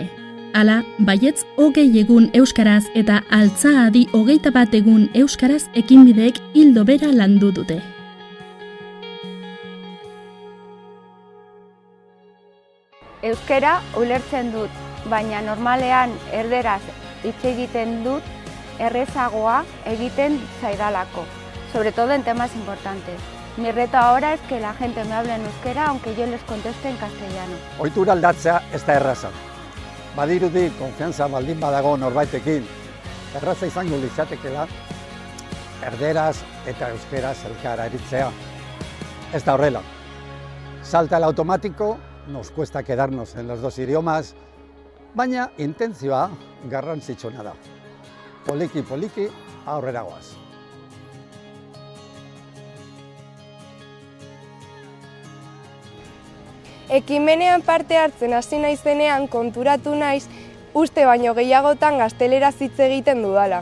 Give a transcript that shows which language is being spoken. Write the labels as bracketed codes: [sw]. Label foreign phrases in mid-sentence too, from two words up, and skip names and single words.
[eu] Hala, baietz 20 egun euskaraz eta Altza adi 21 egun euskaraz ekinbideek ildo bera landu dute. Euskara ulertzen dut, baina normalean erderaz hitz egiten dut errezagoa egiten zaidalako, [es] sobre todo en temas importantes. Mi reto ahora es que la gente me hable en euskera, aunque yo les conteste en castellano. [eu] Ohitura aldatzea ez da erraza. Badirudi konfiantza baldin badago norbaitekin, erraza izango litzatekeela erderaz eta euskeraz elkar aritzea. Ez da horrela. [es] Salta el automático, nos cuesta quedarnos en los dos idiomas, [eu] baina intentzioa garrantzitsuna da. Poliki aurrera goaz. Ekimenean parte hartzen hasi naizenean konturatu naiz uste baino gehiagotan gazteleraz hitz egiten dudala.